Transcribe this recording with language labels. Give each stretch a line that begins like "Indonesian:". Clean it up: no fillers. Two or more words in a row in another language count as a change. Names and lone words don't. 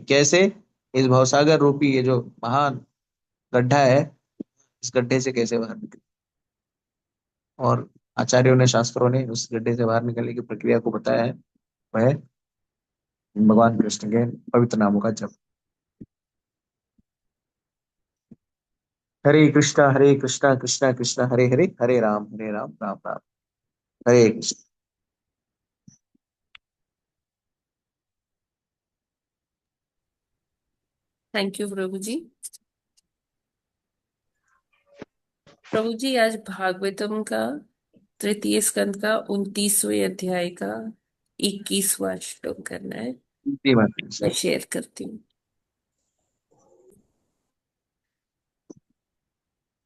Hindi: कैसे? इस भवसागर रूपी ये जो महान गड्ढा है, इस गड्ढे से कैसे बाहर निकले। और आचार्यों ने, शास्त्रों ने उस गड्ढे से बाहर निकलने की प्रक्रिया को बताया है। वह है भगवान कृष्ण के पवित्र नामों का जप।
Sanskrit: हरे कृष्णा कृष्णा कृष्णा हरे हरे, हरे राम राम राम हरे कृष्ण।
English: thank you
Hindi: प्रभु जी। प्रभु जी आज भागवतम का तृतीय स्कंद का 29वें अध्याय का 21वां श्लोक करना है। जी माता मैं जी। शेयर करती हूँ।